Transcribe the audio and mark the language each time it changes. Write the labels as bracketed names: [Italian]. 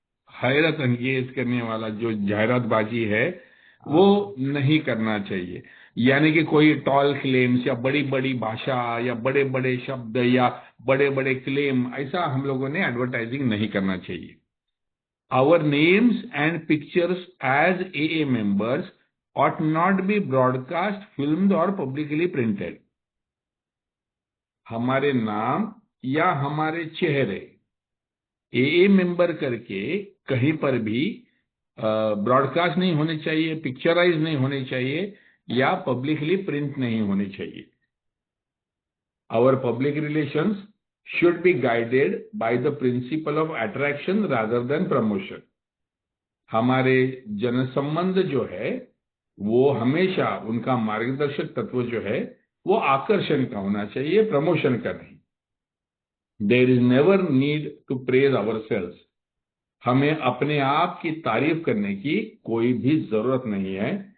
[Hindi] हैरत अंगेज करने वाला जो जाहिरातबाजी है वो नहीं करना चाहिए। यानी कि कोई टॉल क्लेम्स या बड़ी बड़ी भाषा या बड़े बड़े शब्द या बड़े बड़े क्लेम, ऐसा हम लोगों ने एडवर्टाइजिंग नहीं करना चाहिए। [English] Our names and pictures as AA members ought not be broadcast, filmed or publicly printed। [Hindi] हमारे नाम या हमारे चेहरे AA मेंबर करके कहीं पर भी ब्रॉडकास्ट नहीं होने चाहिए, पिक्चराइज नहीं होने चाहिए या पब्लिकली प्रिंट नहीं होने चाहिए। [English] Our public relations should be guided by the principle of attraction rather than promotion। [Hindi] हमारे जनसंबंध जो है वो हमेशा उनका मार्गदर्शक तत्व जो है वो आकर्षण का होना चाहिए, प्रमोशन का नहीं। [English] There is never need to praise ourselves. [Hindi] हमें अपने आप की तारीफ करने की कोई भी जरूरत नहीं है।